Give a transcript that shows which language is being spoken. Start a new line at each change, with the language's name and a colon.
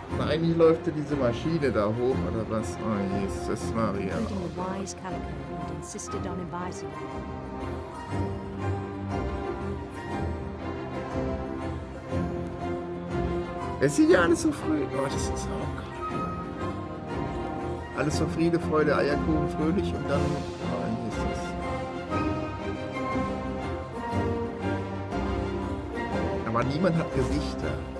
German: Eigentlich läuft ja diese Maschine da hoch, oder was? Oh Jesus Maria.
English: Including the wise Calico, and insisted on advising him.
German: Es sieht ja alles so früh. Oh, das ist auch geil. Alles so Friede, Freude, Eierkuchen, fröhlich und dann... Oh, hier ist es. Aber niemand hat Gesichter.